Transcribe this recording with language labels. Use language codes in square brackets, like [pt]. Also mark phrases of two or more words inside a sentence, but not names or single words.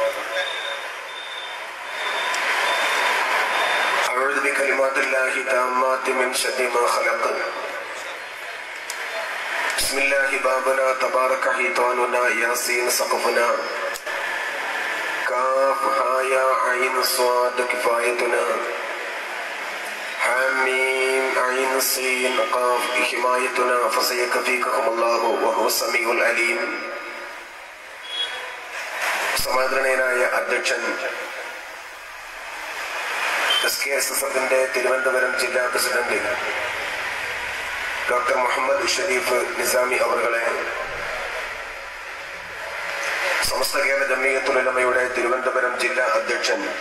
[ar] أعوذ بكلمات الله التامات من شر ما خلق بسم الله بابنا تبارك حيطاننا ياسين سقفنا كاف ها يا عين صاد كفايتنا حميم عين سين قاف حمايتنا فسيكفيكهم الله وهو السميع العليم. [ml] സമാദരണീയനായ അധ്യക്ഷൻ SKSSFന്റെ തിരുവനന്തപുരം ജില്ലാ പ്രസിഡന്റ് ഡോക്ടർ മുഹമ്മദ് ഷരീഫ് നിസാമി അവറുകളെ, സമസ്ത കേരള ജംഇയ്യത്തുൽ ഉലമയുടെ തിരുവനന്തപുരം ജില്ലാ അധ്യക്ഷൻ